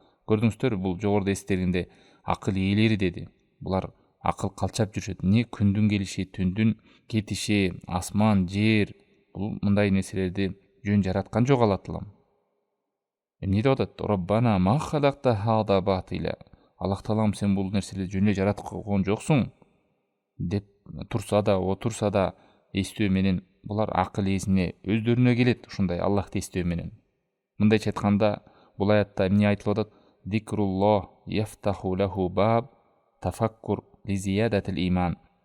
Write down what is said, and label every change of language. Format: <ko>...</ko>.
<ky>Көрдүңүздөр, бул жогоруда эстергенде акыл ээлери деди. Булар акыл калчап жүрүшөт. Не күндүн келиши, түндүн кетиши, асман, жер, бул мындай нерселерди жөн жараткан жок Алла таалам. Эмне деп атат?</ky> <ar>Раббана ма халакта хада батила.</ar> <ky>Аллах таалам, сен бул нерселерди жөн эле жараткан жоксуң деп турса да, отурса да эстөө менен булар акыл ээсине өздөрүнө келет, ушундай Аллахты эстөө менен. Мындайча айтканда, бул аятта эмне айтылып атат?</ky> <ar>Зикруллах яфтаху лаху баб тафаккур ли зиядатил иман.</ar>